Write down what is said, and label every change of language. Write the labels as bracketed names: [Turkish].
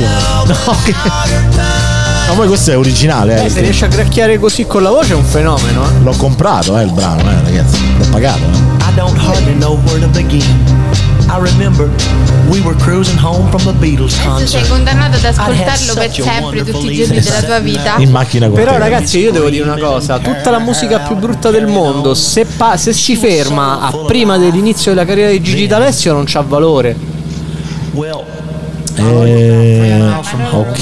[Italian] Ma poi questo è originale, Se sì. Riesce a gracchiare così con la voce è un fenomeno. L'ho comprato, il brano, ragazzi. L'ho pagato. [English] I don't hardly know where to begin. I remember we were cruising home from a Beatles concert. [Italian] Sei condannato ad ascoltarlo per sempre, tutti i giorni della tua vita. In macchina con però, ragazzi, io devo dire una cosa: tutta la musica più brutta del mondo, se si ferma a prima dell'inizio della carriera di Gigi D'Alessio, non c'ha valore. Ok,